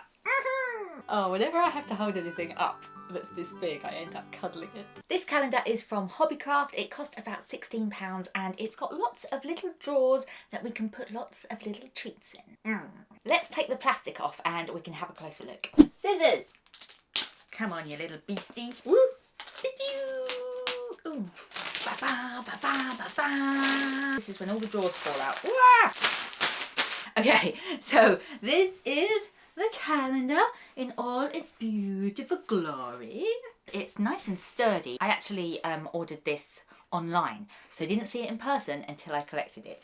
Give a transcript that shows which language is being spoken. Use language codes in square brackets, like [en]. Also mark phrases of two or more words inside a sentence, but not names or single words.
[en] Oh, whenever I have to hold anything up that's this big, I end up cuddling it. This calendar is from Hobbycraft. It cost about £16 and it's got lots of little drawers that we can put lots of little treats in. Let's take the plastic off and we can have a closer look. Scissors! Come on, you little beastie. Woo! Ooh. Ba-ba, ba-ba, ba-ba. This is when all the drawers fall out. Wah! Okay, so this is the calendar in all its beautiful glory. It's nice and sturdy. I actually ordered this online, so I didn't see it in person until I collected it.